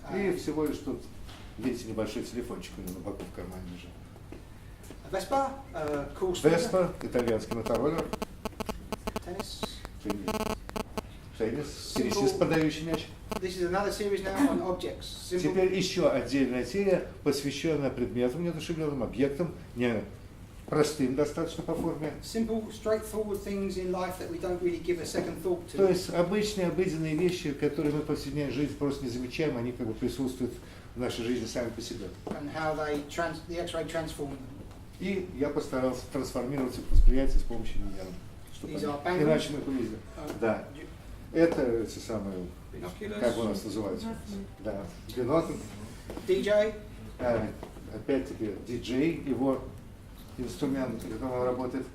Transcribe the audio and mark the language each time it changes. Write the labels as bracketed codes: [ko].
[ru] И всего лишь тут, видите, небольшой телефончик у него на боку в кармане лежит. [en] Vespa, cool scooter. [ru] Vespa, итальянский мотороллер, [en] Tennis. [ru] теннис, теннисист, подающий мяч. [en] This is another series now on objects. Simple. [ru] Теперь еще отдельная серия, посвященная предметам неодушевленным, объектам, не простым достаточно по форме. [en] Simple, straightforward things in life that we don't really give a second thought to. [ru] То есть обычные, обыденные вещи, которые мы в повседневной жизни просто не замечаем, они как бы присутствуют в нашей жизни сами по себе. [en] And how they the X-ray transform them. [ru] И я постарался трансформировать их восприятие с помощью рентгена. [en] These are bangles. [ru] Иначе мы их увидели. Да. Это эти самые, [en] Binoculars. [ru] как у нас называются? Да. Бинокль. [en] DJ. [ru] Опять-таки диджей, его инструмент, на котором он работает.